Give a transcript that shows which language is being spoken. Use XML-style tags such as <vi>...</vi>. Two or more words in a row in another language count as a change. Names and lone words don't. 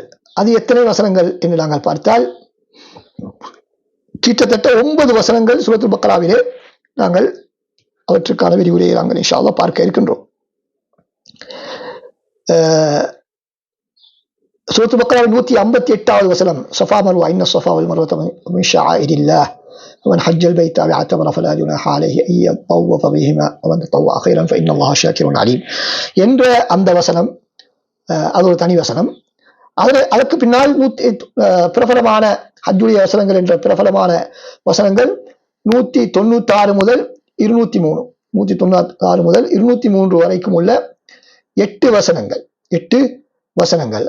<ta>அது எத்தனை வசனங்கள் என்று நாங்கள் பார்த்தால் கிட்டத்தட்ட 9 வசனங்கள் சூரத்துல் பக்ராவிலே நாங்கள் அவற்றுக்கான விரிவுரையை நாங்கள்</ta> <ar>إن شاء الله</ar> <ta>பார்க்க இருக்கின்றோம். சூரத்துல் பக்ராவின் 158வது வசனம்,</ta> <ar>ஸஃபா மர்வா إن الصفا والمروة من شعائر الله ومن حج البيت أو اعتمر فلا جناح عليه أن يطوف بهما ومن تطوع خيرا فإن الله شاكر عليم</ar> <ta>என்ற அந்த வசனம் அது ஒரு தனி வசனம். அதற்கு பின்னால் பிரபலமான ஹஜ்ஜுடைய வசனங்கள் என்ற பிரபலமான வசனங்கள் 196 முதல் 203 வரைக்கும் உள்ள 8 வசனங்கள்.</ta>